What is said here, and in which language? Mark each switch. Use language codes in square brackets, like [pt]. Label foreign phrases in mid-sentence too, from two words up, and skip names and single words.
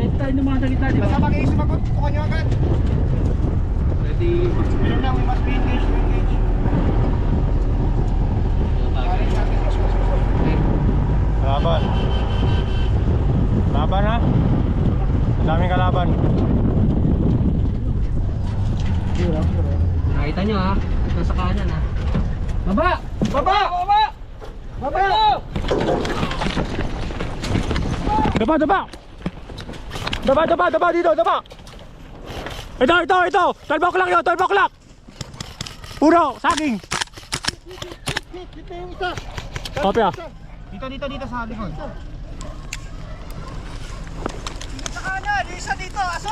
[tl] tayo naman sa gitna, di ba? Basta mag-iisip ako, tutukan nyo agad. Ready. Yun lang, [en] we must be engaged, engaged. [tl] Kaya natin, Laban. Laban ha? Ang daming kalaban. Nakita nyo ha? Nasa kanan ha? Baba! Baba! Baba! Baba! Daba, daba! Daba, daba, daba dito, daba! Ito, ito, ito! 12 o'clock yun, 12 o'clock! Puro, saging! Copy ah. Dito sa likod. Sa kanan, isa dito, aso.